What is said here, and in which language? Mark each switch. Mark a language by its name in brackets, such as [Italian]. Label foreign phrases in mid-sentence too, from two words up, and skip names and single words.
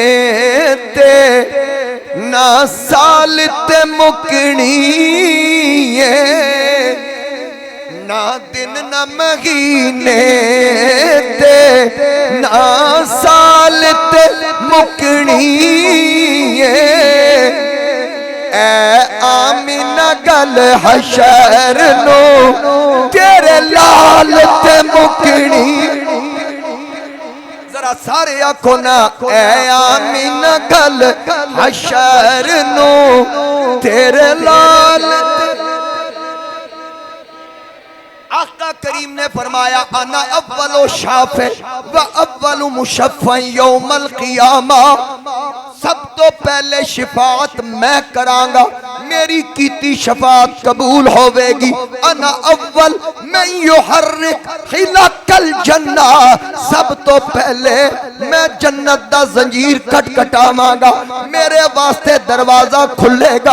[Punjabi] تے نہ سال تے مکنی نہ دن نہ مہینے تے نہ سال تے مکنی گل حشر نوں تیرے لال تے مکنی. ذرا سارے آکھو نا اے آمین گل حشر نوں تیرے لال. آقا کریم نے فرمایا [Arabic] أنا أول شافع وأول مشفع يوم القيامة. [Punjabi] سب توں پہلے شفاعت میں کراں گا، میری کیتی شفاعت قبول ہووے گی. [Arabic] أنا أول من يحرك حلق الجنة. [Punjabi] سب توں پہلے میں جنت دا زنجیر کھٹکھٹاواں گا، میرے واسطے دروازہ کھلے گا.